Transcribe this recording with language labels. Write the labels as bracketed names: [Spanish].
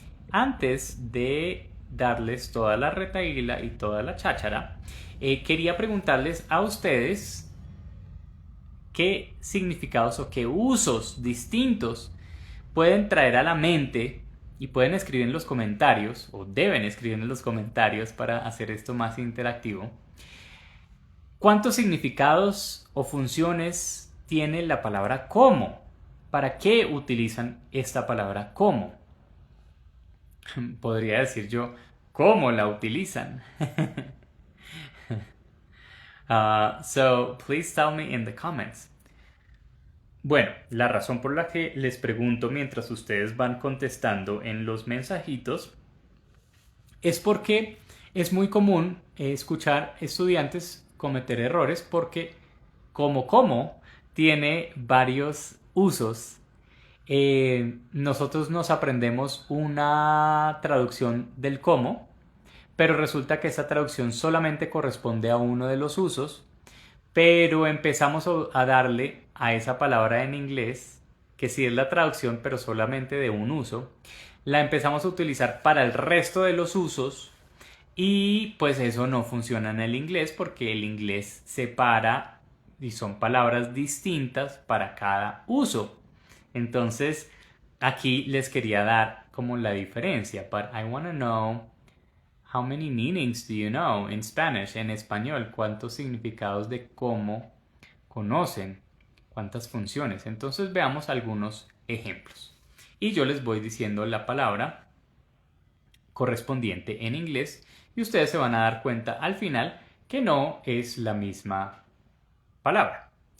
[Spanish] Antes de darles toda la retahíla y toda la cháchara, quería preguntarles a ustedes qué significados o qué usos distintos pueden traer a la mente y pueden escribir en los comentarios o deben escribir en los comentarios para hacer esto más interactivo. ¿Cuántos significados o funciones tiene la palabra como? ¿Para qué utilizan esta palabra como? Podría decir yo, ¿cómo la utilizan? [English] So please tell me in the comments. [Spanish] Bueno, la razón por la que les pregunto mientras ustedes van contestando en los mensajitos es porque es muy común escuchar estudiantes cometer errores porque como tiene varios usos. Nosotros nos aprendemos una traducción del como, pero resulta que esa traducción solamente corresponde a uno de los usos, pero empezamos a darle a esa palabra en inglés que sí es la traducción, pero solamente de un uso, la empezamos a utilizar para el resto de los usos y pues eso no funciona en el inglés porque el inglés separa y son palabras distintas para cada uso. Entonces, aquí les quería dar como la diferencia. [English] But I want to know how many meanings do you know in Spanish? [Spanish] En español, ¿cuántos significados de cómo conocen? ¿Cuántas funciones? Entonces veamos algunos ejemplos. Y yo les voy diciendo la palabra correspondiente en inglés y ustedes se van a dar cuenta al final que no es la misma palabra.